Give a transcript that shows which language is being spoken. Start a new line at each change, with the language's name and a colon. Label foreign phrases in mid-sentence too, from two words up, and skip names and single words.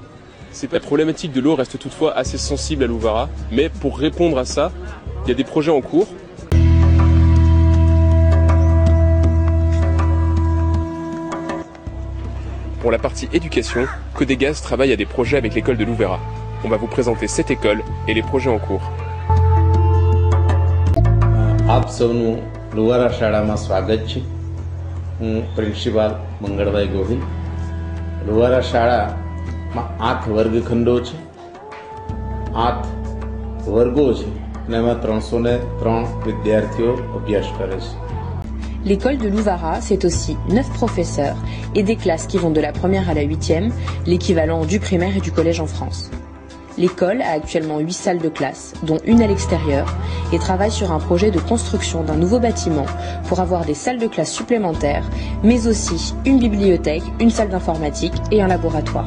French: La problématique de l'eau reste toutefois assez sensible à Louvara, mais pour répondre à ça, il y a des projets en cours. Pour la partie éducation, Codegaz travaille à des projets avec l'école de Louvara. On va vous présenter cette école et les projets en cours.
Gujarati: આપ સૌનું લુવારા શાળામાં સ્વાગત છે. હું પ્રિન્સિપાલ મંગળભાઈ ગોહિલ. લુવારા શાળામાં 8 વર્ગખંડો છે, 8 વર્ગો છે અને એમાં 303 વિદ્યાર્થીઓ અભ્યાસ કરે છે.
French: L'école de Louvara, c'est aussi 9 professeurs et des classes qui vont de la première à la 8e, l'équivalent du primaire et du collège en France. l'école a actuellement 8 salles de classe, dont une à l'extérieur, et travaille sur un projet de construction d'un nouveau bâtiment pour avoir des salles de classe supplémentaires, mais aussi une bibliothèque, une salle d'informatique et un laboratoire.